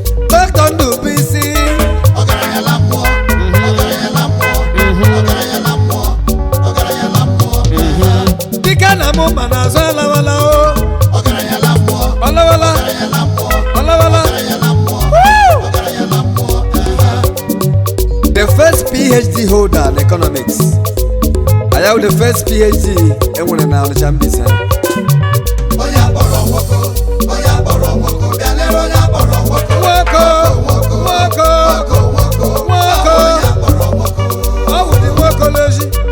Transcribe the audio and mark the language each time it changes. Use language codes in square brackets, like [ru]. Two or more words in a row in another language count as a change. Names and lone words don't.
[ig] Dr. Ndubuisi. Ọgaranya la mmụọ, Mhm. ọgaranya la mmụọ, Mhm. ọgaranya la mmụọ, ọgaranya la mmụọ. Mhm. Dike na mụ ma n'azụ alawala o. Ọgaranya la mmụọ, Alawala. ọgaranya la mmụọ, Alawala. ọgaranya la mmụọ, Woo! ọgaranya la mmụọ. [en] The first P H D holder in economics. I have the first P H D [ig] enwere na [en] Onitsha Mbaise. [ig] Onye akpọrọ nwoke, onye akpọrọ nwoke, bịa lere onye akpọrọ nwoke. Nwoke, Nwoke, nwoke, nwoke, nwoke, nwoke. onye akpọrọ nwoke. Ọ bụ dị nwoke n'ozi.